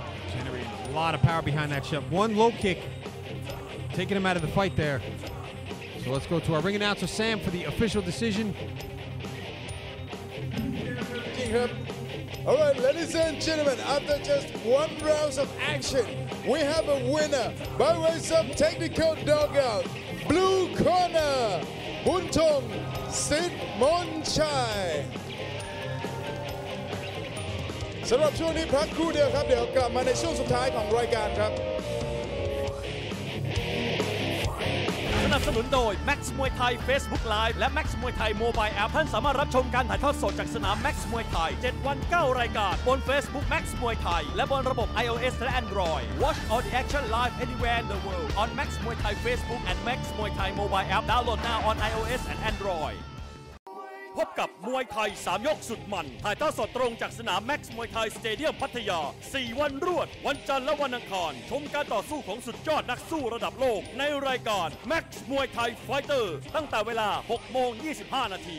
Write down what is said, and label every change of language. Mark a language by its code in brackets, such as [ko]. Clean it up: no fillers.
[en] Generating a lot of power behind that shot. One low kick, taking him out of the fight there. So let's go to our ring announcer, Sam, for the official decision. All right, ladies and gentlemen, after just one round of action, we have a winner by way of technical knockout. Blue corner, [th] Bout Sitman Chai สำหรับช่วงนี้พักครู่เดียวครับเดี๋ยวกลับมาในช่วงสุดท้ายของรายการครับ สนับสนุนโดย Max Muay Thai Facebook Live และ Max Muay Thai Mobile App ท่านสามารถรับชมการถ่ายทอดสดจากสนาม Max Muay Thai 7 วัน 9 รายการบน Facebook Max Muay Thai และบนระบบ iOS และ Android. [en] Watch all the action live anywhere in the world on Max Muay Thai Facebook and Max Muay Thai Mobile App. Download now on iOS and Android. [th] พบกับมวยไทย3ยกสุดมันถ่ายทอดสดตรงจากสนาม Max Muay Thai Stadium พัทยา4 วันรวดวันจันทร์และวันอังคารชมการต่อสู้ของสุดยอดนักสู้ระดับโลกในรายการ Max Muay Thai Fighter ตั้งแต่เวลา 6:25 น.